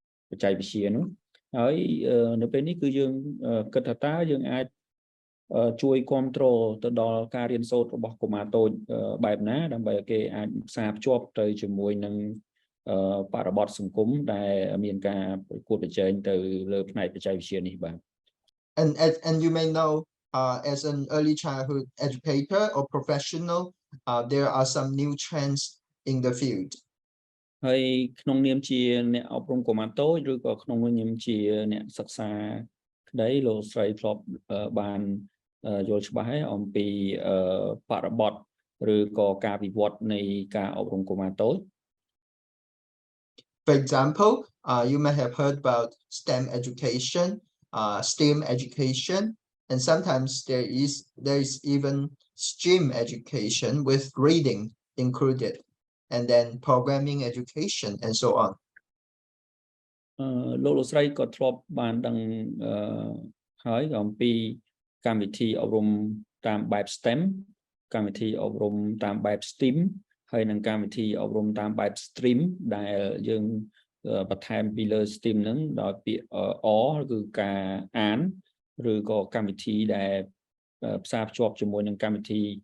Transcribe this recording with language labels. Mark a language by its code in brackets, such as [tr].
[km] បច្ចេកវិទ្យានោះហើយនៅពេលនេះគឺយើងគិតថាតើយើងអាចជួយគ្រប់គ្រងទៅដល់ការរៀនសូត្ររបស់កុមារតូចបែបណាដើម្បីឲ្យគេអាចផ្សារភ្ជាប់ទៅជាមួយនឹងបរិបទសង្គមដែលមានការប្រកួតប្រជែងទៅលើផ្នែកបច្ចេកវិទ្យានេះបាទ [en] And you may know as an early childhood educator or professional there are some new trends in the field. [km] ហើយក្នុងនាមជាអ្នកអប់រំកុមារតូចឬក៏ក្នុងនាមជាអ្នកសិក្សាក្តីលោកស្រីធ្លាប់បាន យល់ច្បាស់ហើយអំពីបរិបទឬក៏ការវិវត្តនៃការអប់រំកុមារតូច [en] For example, you may have heard about STEM education, STEAM education, and sometimes there is even STEAM education with reading included, and then programming education and so on. [km] លោកស្រីក៏ធ្លាប់បានដឹងហើយអំពីកម្មវិធីអប់រំតាមបែប STEM កម្មវិធីអប់រំតាមបែប STEAM ហើយនិងកម្មវិធីអប់រំតាមបែប STREAM ដែលយើងបន្ថែមពីលើ STEAM ហ្នឹងដោយពាក្យ គឺការអានឬក៏កម្មវិធីដែលផ្សារភ្ជាប់ជាមួយនឹងកម្មវិធី